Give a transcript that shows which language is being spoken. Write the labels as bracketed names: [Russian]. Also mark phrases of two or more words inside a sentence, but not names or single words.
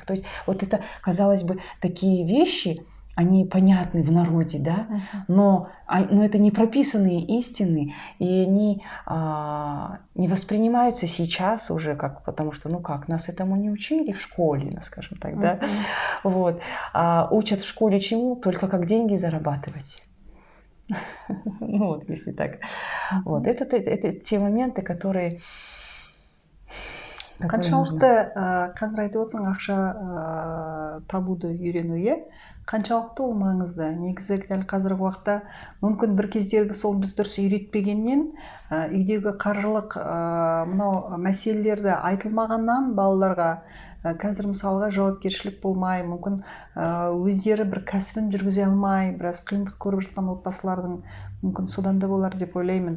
[Russian] То есть вот это, казалось бы, такие вещи, они понятны в народе, да, но это не прописанные истины, и они не воспринимаются сейчас уже как, потому что, ну как, нас этому не учили в школе, ну, скажем так, да, вот, учат в школе чему? Только как деньги зарабатывать. Ну вот, если так. Вот, это те моменты, которые [Kazakh] қаншалықты қазір айтып отырсың ақша табуды үйрену, иә, қаншалықты ол маңызды? Негізі дәл қазіргі уақытта мүмкін бір кездергі сол біз дұрыс үйретпегеннен үйдегі қаржылық мынау мәселелерді айтылмағаннан балаларға қазір мысалға жауапкершілік болмай, мүмкін өздері бір кәсібін жүргізе алмай, біраз қиындық көріп жатқан отбасылардың мүмкін содан да болар деп ойлаймын.